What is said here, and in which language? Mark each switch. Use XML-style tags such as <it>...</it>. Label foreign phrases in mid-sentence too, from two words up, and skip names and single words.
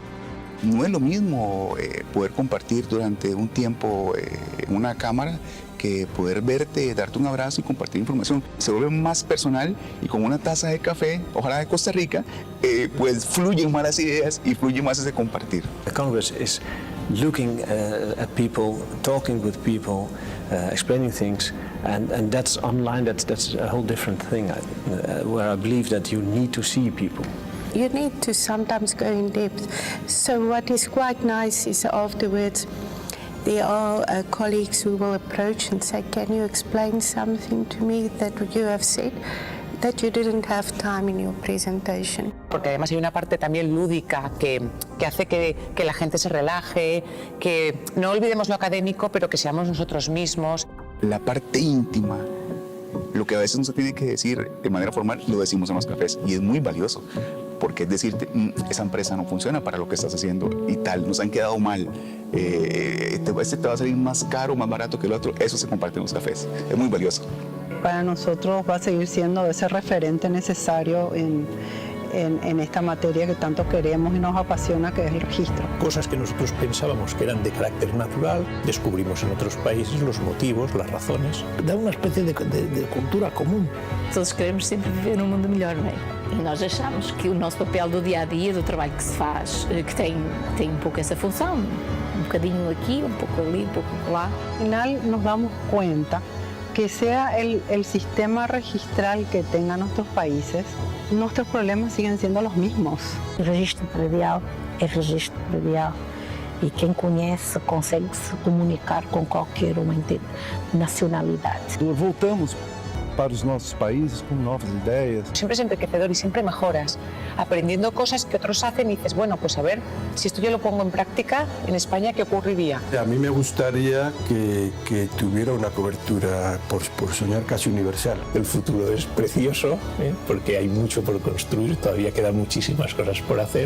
<es>No es lo mismo poder compartir durante un tiempo en una cámara que poder verte, darte un abrazo y compartir información. Se vuelve más personal y con una taza de café, ojalá de Costa Rica, pues fluyen más las ideas y fluye más ese compartir.</es> <en>The Congress is looking at people, talking with people, explaining things, and that's online, that's a whole different thing, where I believe that you need to see people. You need to sometimes go in depth. So what is quite nice is afterwards there are colleagues who will approach and say, can you explain something to me that you have said that you didn't have time in your presentation?</en> <es>Porque además hay una parte también lúdica que hace que la gente se relaje, que no olvidemos lo académico, pero que seamos nosotros mismos. La parte íntima, lo que a veces no se tiene que decir de manera formal, lo decimos en los cafés y es muy valioso. Porque es decirte, esa empresa no funciona para lo que estás haciendo y tal, nos han quedado mal, este te va a salir más caro, más barato que el otro, eso se comparte en los cafés, es muy valioso. Para nosotros va a seguir siendo ese referente necesario en esta materia que tanto queremos y nos apasiona, que es el registro. Cosas que nosotros pensábamos que eran de carácter natural, descubrimos en otros países los motivos, las razones.</es> <pt>Da uma espécie de cultura comum. Todos queremos sempre viver num mundo melhor, não é? E nós achamos que o nosso papel do dia a dia, do trabalho que se faz, que tem um pouco essa função, um bocadinho aqui, um pouco ali, um pouco lá.</pt> <es>Al final nos damos cuenta que sea el sistema registral que tengan nuestros países, nuestros problemas siguen siendo los mismos.</es> <pt>O registro predial é registro predial e quem conhece consegue se comunicar com qualquer uma nacionalidade. Voltamos para os nossos países con novas ideas.</pt> <es>Siempre es enriquecedor y siempre mejoras, aprendiendo cosas que otros hacen y dices, bueno, pues a ver, si esto yo lo pongo en práctica, en España, ¿qué ocurriría? A mí me gustaría que tuviera una cobertura, por soñar, casi universal. El futuro es precioso, porque hay mucho por construir, todavía quedan muchísimas cosas por hacer.</es>